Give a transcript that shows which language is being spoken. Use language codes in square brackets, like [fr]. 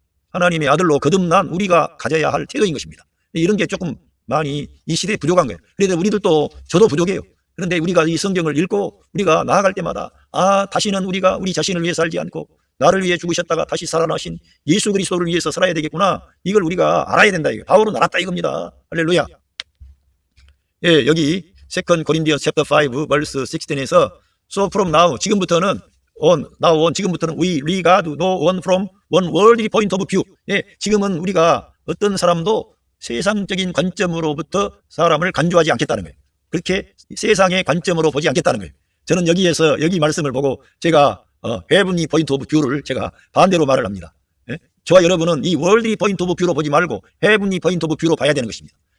[ko] 하나님의 아들로 거듭난 우리가 가져야 할 태도인 것입니다. 이런 게 조금 많이 이 시대에 부족한 거예요. 그런데 우리들도 저도 부족해요. 그런데 우리가 이 성경을 읽고 우리가 나아갈 때마다 다시는 우리가 우리 자신을 위해 살지 않고 나를 위해 죽으셨다가 다시 살아나신 예수 그리스도를 위해서 살아야 되겠구나. 이걸 우리가 알아야 된다. 바울은 알았다 이겁니다. 할렐루야. 예, 여기 [en] 2 Corinthians chapter 5 verse 16에서 So from now, [ko] 지금부터는 지금부터는 [en] we regard no one from one worldly point of view. [ko] 예, 지금은 우리가 어떤 사람도 세상적인 관점으로부터 사람을 간주하지 않겠다는 거예요. 그렇게 세상의 관점으로 보지 않겠다는 거예요. 저는 여기에서 여기 말씀을 보고 제가 [en] heavenly point of view [ko] 를 제가 반대로 말을 합니다. 예? 저와 여러분은 이 [en] worldly point of view [ko] 로 보지 말고 [en] heavenly point of view [ko] 로 봐야 되는 것입니다.